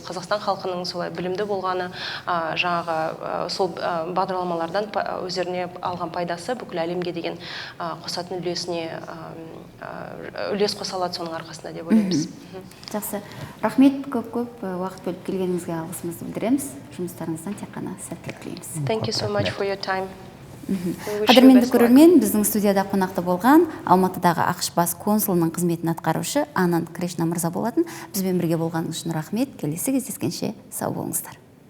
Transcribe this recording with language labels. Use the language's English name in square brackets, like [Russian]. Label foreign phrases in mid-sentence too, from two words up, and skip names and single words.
[Kazakh] Қазақстан халқының солай білімді болғаны, жаңағы сол бағдарламалардан өздеріне алған пайдасы бүкіл әлемге деген қосатын үлес қоса алады соның арқасында деп ойлаймыз. Жақсы. Рахмет, көп уақыт бөліп келгеніңізге алғысымызды білдіреміз. Жұмыстарыңыздан тек қана сәттілік тілейміз. [English] Thank you so much for your time. [Kazakh] Қадірменді көрермен, біздің студияда қонақта болған Алматыдағы АқШ Бас консулының қызметін атқарушы Ананд Кришна мырза болатын. Бізбен бірге болғаныңыз үшін рахмет. Келесі кездескенше сау болыңыздар.